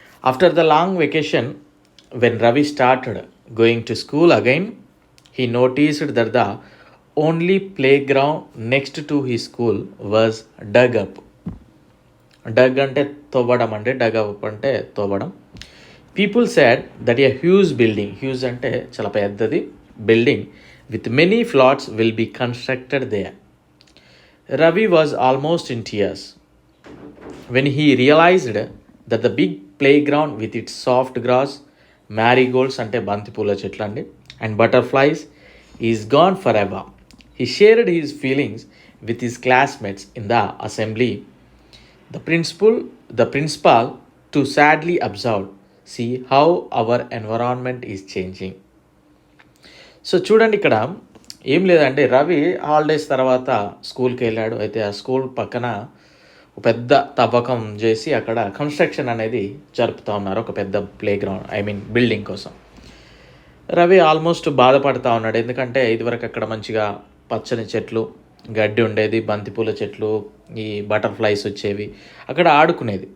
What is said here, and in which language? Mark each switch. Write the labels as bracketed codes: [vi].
[en] After the long vacation, when Ravi started going to school again, he noticed that the only playground next to he school was dug up. [te] Doug అంటే తవ్వడం అండి, Doug up అంటే తవ్వడం. [en] people said that a huge building, [te] huge అంటే చాలా పెద్దది, [en] Building with many flats will be constructed there. Ravi was almost in tears when he realized that the big playground with its soft grass, marigolds [te] ante bantipula chetlandi, [en] and butterflies is gone forever. He shared his feelings with his classmates in the assembly. The principal too sadly observed, see how our environment is changing. [te] So చూడండి, ఇక్కడ ఏం లేదంటే Ravi holidays తర్వాత స్కూల్కి వెళ్ళాడు. అయితే ఆ school పక్కన ఒక పెద్ద తవ్వకం చేసి అక్కడ కన్స్ట్రక్షన్ అనేది జరుపుతూ ఉన్నారు, ఒక పెద్ద ప్లేగ్రౌండ్ బిల్డింగ్ కోసం. రవి ఆల్మోస్ట్ బాధపడుతూ ఉన్నాడు, ఎందుకంటే ఇదివరకు అక్కడ మంచిగా పచ్చని చెట్లు, గడ్డి ఉండేది, బంతిపూల చెట్లు, ఈ బటర్ఫ్లైస్ వచ్చేవి, అక్కడ ఆడుకునేది.